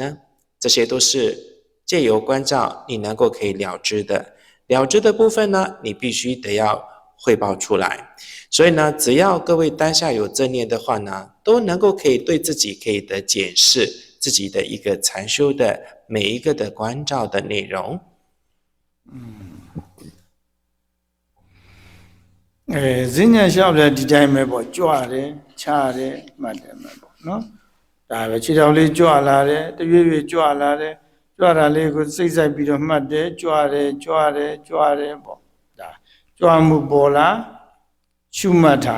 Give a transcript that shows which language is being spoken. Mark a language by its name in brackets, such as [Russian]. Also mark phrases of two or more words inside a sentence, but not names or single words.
[Chinese] 这些都是借由关照你能够可以了知的。了知的部分呢，你必须得要汇报出来。所以呢，只要各位当下有正念的话呢，都能够可以对自己可以的检视， 自己的一个禅修的每一个的关照的内容。 [Burmese] ဈဉ္ညာလျှောက်တဲ့ဒီတိုင်းပဲပေါ့ကြွတယ်ချတယ်မှတ်တယ်မှတ်ပေါ့နော်ဒါပဲခြေထောက်လေးကြွလာတယ်တရွေ့ရွေ့ကြွလာတယ်ကြွတာလေးကိုစိတ်ဆိုင်ပြီးတော့မှတ်တယ်ကြွတယ်ပေါ့ဒါကြွမှုပေါ်လာရှုမှတ်တာ